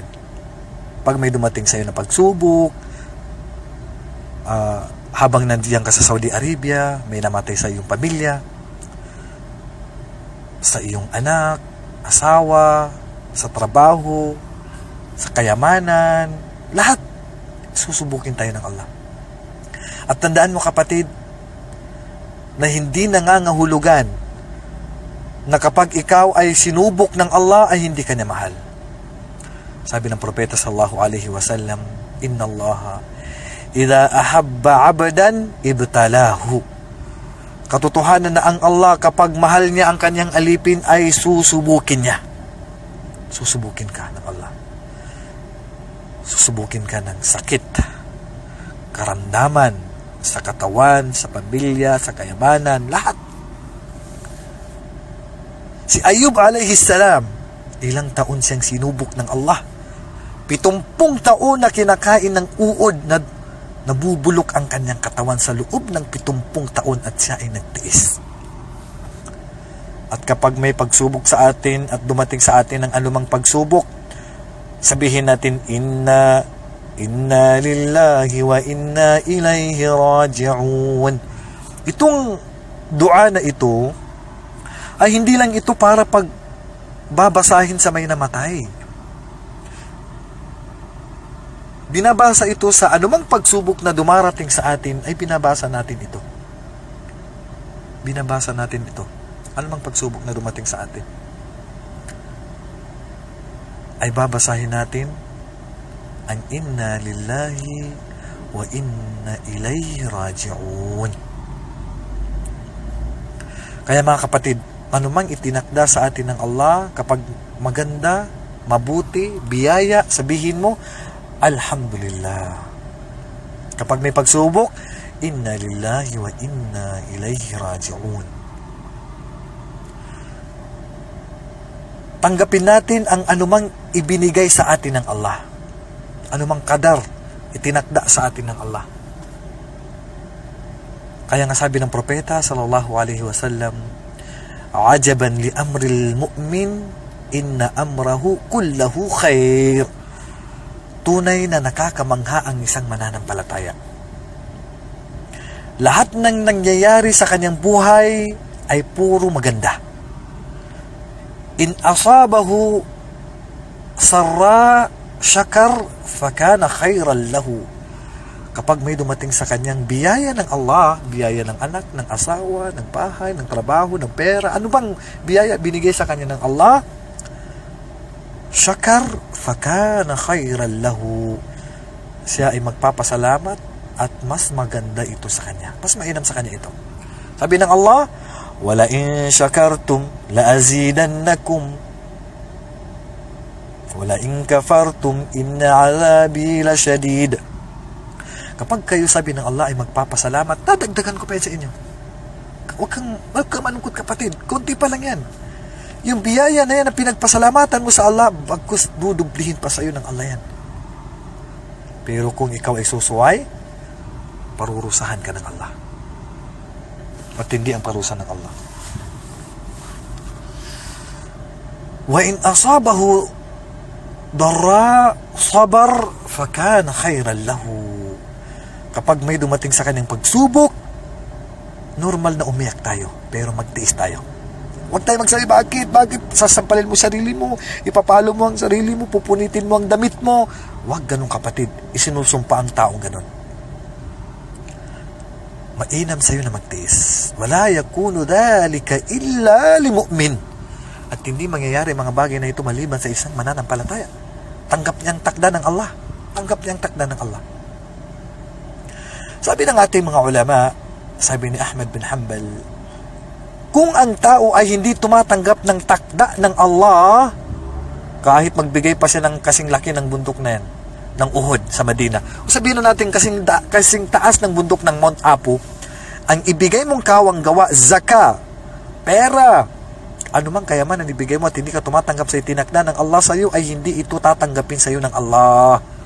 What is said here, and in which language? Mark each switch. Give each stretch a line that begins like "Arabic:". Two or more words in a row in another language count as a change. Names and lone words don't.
Filipino: Pag may dumating sa iyo na pagsubok, habang nandiyan ka sa Saudi Arabia, may namatay sa iyong pamilya, sa iyong anak, asawa, sa trabaho, sa kayamanan, lahat susubukin tayo ng Allah. At tandaan mo, kapatid, na hindi nangangahulugan na kapag ikaw ay sinubok ng Allah ay hindi ka niya mahal. Sabi ng propeta
Arabic: صلى الله عليه وسلم إن الله إذا أحب عبدا ابتلاه.
Filipino: Katotohanan na ang Allah, kapag mahal niya ang kanyang alipin, ay susubukin niya. Susubukin ka ng Allah. Susubukin ka ng sakit, karamdaman, sa katawan, sa pamilya, sa kayamanan, lahat. Si Ayub
Arabic: عليه السلام,
Filipino: ilang taon siyang sinubok ng Allah. 70 taon na kinakain ng uod na nabubulok ang kanyang katawan sa loob ng 70 taon at siya ay nagtiis. At kapag may pagsubok sa atin at dumating sa atin ang anumang pagsubok, sabihin natin,
Arabic: إنا لله وإنا إليه راجعون.
Filipino: Itong dua na ito ay hindi lang ito para pagbabasahin sa may namatay. Binabasa ito sa anumang pagsubok na dumarating sa atin, ay binabasa natin ito. Binabasa natin ito. Anumang pagsubok na dumating sa atin, ay babasahin natin ang
Arabic: إنا لله وإنا إليه راجعون.
Filipino: Kaya mga kapatid, anumang itinakda sa atin ng Allah, kapag maganda, mabuti, biyaya, sabihin mo, Alhamdulillah. Kapag may pagsubok,
Arabic: إنا لله وإنا إليه راجعون.
Filipino: Tanggapin natin ang anumang ibinigay sa atin ng Allah, anumang qadar itinakda sa atin ng Allah. Kaya nga sabi ng propeta
Arabic: صلى الله عليه وسلم عجبا لأمر المؤمن إن أمره كله خير.
Filipino: Tunay na nakakamangha ang isang mananampalataya. Lahat ng nangyayari sa kanyang buhay ay puro maganda.
Arabic: إن أصابته سراء شكر فكان خيرا له.
Filipino: Kapag may dumating sa kanyang biyaya ng Allah, biyaya ng anak, ng asawa, ng bahay, ng trabaho, ng pera, ano bang biyaya binigay sa kanya ng Allah,
Arabic: شكر فكان خيرا له,
Filipino: siya ay magpapasalamat at mas maganda ito sa kanya, mas mainam sa kanya ito. Sabi ng Allah,
Arabic: ولئن شكرتم لأزيدنكم ولئن كفرتم إن عذابي لشديد.
Filipino: Kapag kayo, sabi ng Allah, ay magpapasalamat, dadagdagan ko pa yan sa inyo. Huwag kang malungkot, kapatid. Kunti pa lang yan. Yung biyaya na yan na pinagpasalamatan mo sa Allah, bagkus dudublihin pa sa iyo ng Allah yan. Pero kung ikaw ay susuway, parurusahan ka ng Allah. Matindi ang parusa ng Allah.
Arabic: وإن أصابته ضراء صبر فكان خيرا له.
Filipino: Kapag may dumating sa kanyang pagsubok, normal na umiyak tayo, pero magtiis tayo. Huwag tayo magsabi, bakit? Sasampalin mo sarili mo, ipapalo mo ang sarili mo, pupunitin mo ang damit mo. Huwag ganun, kapatid. Isinusumpa ang taong ganun. Mainam sa'yo na magtiis.
Arabic: ولا يكون ذلك إلا للمؤمن.
Filipino: At hindi mangyayari mga bagay na ito maliban sa isang mananampalataya. Tanggap niyang takda ng Allah. Tanggap niyang takda ng Allah. Sabi ng ating mga ulama, sabi ni Ahmad bin Hanbal, kung ang tao ay hindi tumatanggap ng takda ng Allah, kahit magbigay pa siya ng kasing laki ng bundok na yan, ng Uhud sa Madina, o sabihin na natin kasing taas ng bundok ng Mount Apo, ang ibigay mong kawang gawa, zaka, pera, anumang kayamanan ibigay mo at hindi ka tumatanggap sa itinakda ng Allah sa iyo, ay hindi ito tatanggapin sa iyo ng Allah.